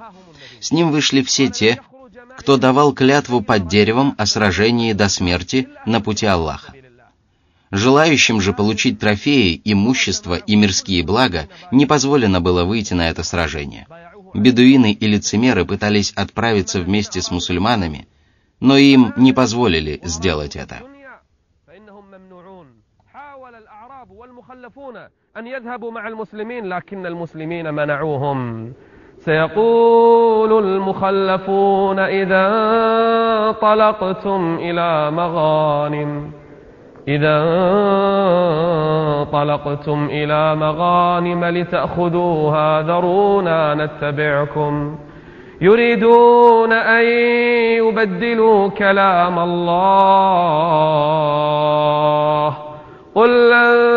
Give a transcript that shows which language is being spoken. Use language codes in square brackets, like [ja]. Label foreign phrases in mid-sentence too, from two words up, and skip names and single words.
[ru] С ним вышли все те, кто давал клятву под деревом о сражении до смерти на пути Аллаха. Желающим же получить трофеи, имущество и мирские блага не позволено было выйти на это сражение. Бедуины и лицемеры пытались отправиться вместе с мусульманами, но им не позволили сделать это. [ar] سيقول المخلفون إذا انطلقتم إلى مغانم لتأخذوها ذرونا نتبعكم يريدون أن يبدلوا كلام الله قل لن